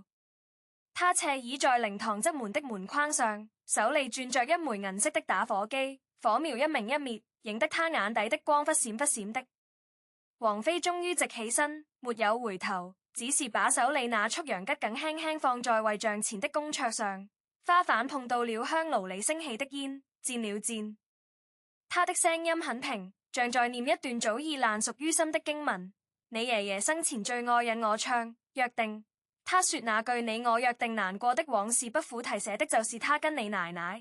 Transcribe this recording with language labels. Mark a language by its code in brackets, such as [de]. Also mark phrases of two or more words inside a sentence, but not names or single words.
[zh] 他斜倚在靈堂側門的門框上，手裏轉着一枚銀色的打火機，火苗一明一滅，影得他眼底的光忽閃忽閃的。王菲終於直起身，沒有回頭，只是把手裏那束洋桔梗輕輕放在遺像前的供桌上，花瓣碰到了香爐裏升起的煙，漸了漸。他的聲音很平，像在念一段早已爛熟於心的經文。你爺爺生前最愛引我唱約定，他說那句你我約定難過的往事不苦提寫的就是他跟你奶奶。